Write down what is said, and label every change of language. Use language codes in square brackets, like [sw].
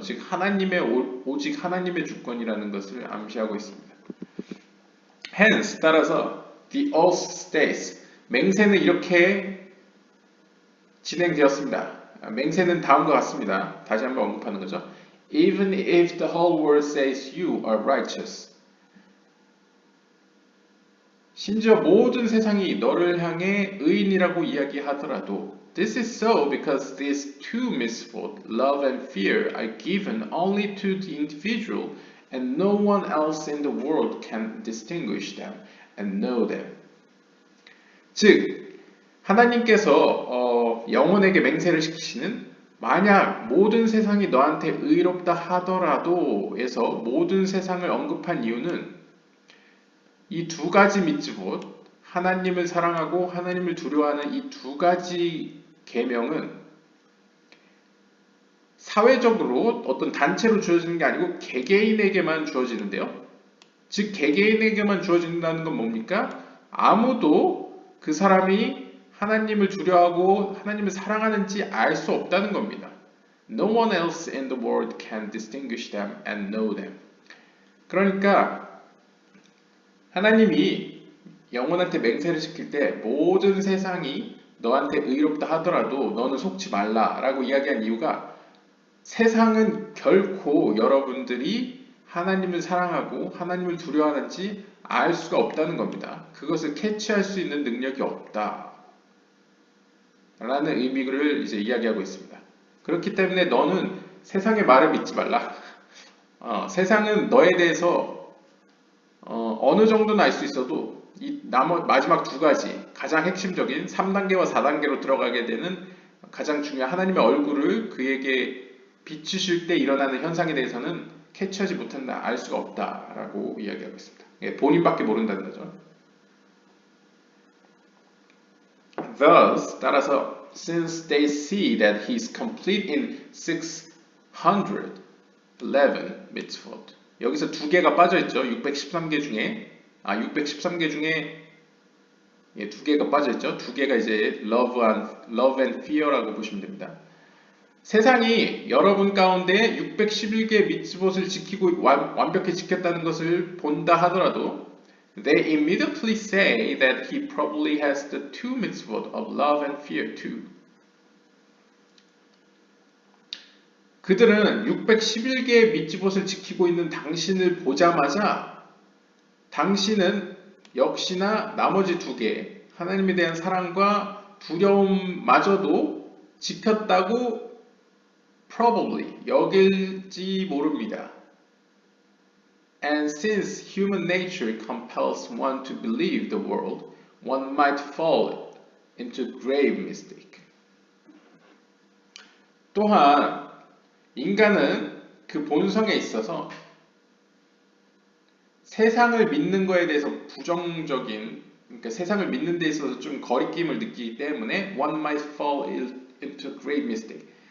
[ko] 즉 하나님의 오직 하나님의 주권이라는 것을 암시하고 있습니다. [en] Hence [ko] 따라서 [en] the oath states [ko] 맹세는 이렇게 진행되었습니다. 맹세는 다음과 같습니다. 다시 한번 언급하는 거죠. [en] Even if the whole world says you are righteous. [ko] 심지어 모든 세상이 너를 향해 의인이라고 이야기하더라도 [en] This is so because these two misfold, love and fear, are given only to the individual and no one else in the world can distinguish them and know them. [ko] 즉, 하나님께서 영혼에게 맹세를 시키시는 만약 모든 세상이 너한테 의롭다 하더라도 에서 모든 세상을 언급한 이유는 이 두 가지 미tzvot, 하나님을 사랑하고 하나님을 두려워하는 이 두 가지 계명은 사회적으로 어떤 단체로 주어지는 게 아니고 개개인에게만 주어지는데요. 즉 개개인에게만 주어진다는 건 뭡니까? 아무도 그 사람이 하나님을 두려워하고 하나님을 사랑하는지 알 수 없다는 겁니다. [en] No one else in the world can distinguish them and know them. [ko] 그러니까 하나님이 영혼한테 맹세를 시킬 때 모든 세상이 너한테 의롭다 하더라도 너는 속지 말라라고 이야기한 이유가 세상은 결코 여러분들이 하나님을 사랑하고 하나님을 두려워하는지 알 수가 없다는 겁니다. 그것을 캐치할 수 있는 능력이 없다. 라는 의미를 이제 이야기하고 있습니다. 그렇기 때문에 너는 세상의 말을 믿지 말라. 세상은 너에 대해서 어느 정도는 알 수 있어도 이 마지막 두 가지 가장 핵심적인 3단계와 4단계로 들어가게 되는 가장 중요한 하나님의 얼굴을 그에게 비추실 때 일어나는 현상에 대해서는 캐치하지 못한다, 알 수가 없다라고 이야기하고 있습니다. 본인밖에 모른다는 거죠. [en] Thus, [ko] 따라서 [en] since they see that he is complete in 611 mitzvot. [ko] 여기서 두 개가 빠져있죠. 613개 중에 613개 중에 두 개가 빠져있죠. 두 개가 이제 [en] love and fear [ko] 라고 보시면 됩니다. 세상이 여러분 가운데 611개 미tzvot을 지키고 완벽히 지켰다는 것을 본다 하더라도 [en] they immediately say that he probably has the two mitzvot of love and fear too. [ko] 그들은 611개의 미tzvot을 지키고 있는 당신을 보자마자 당신은 역시나 나머지 두 개, 하나님에 대한 사랑과 두려움마저도 지켰다고 probably 여길지 모릅니다. [en] And since human nature compels one to believe the world, one might fall into grave mistake. [ko] 또한 인간은 그 본성에 있어서 세상을 믿는 거에 대해서 부정적인, 그러니까 세상을 믿는 데 있어서 좀 거리낌을 느끼기 때문에 [en] one might fall into grave mistake.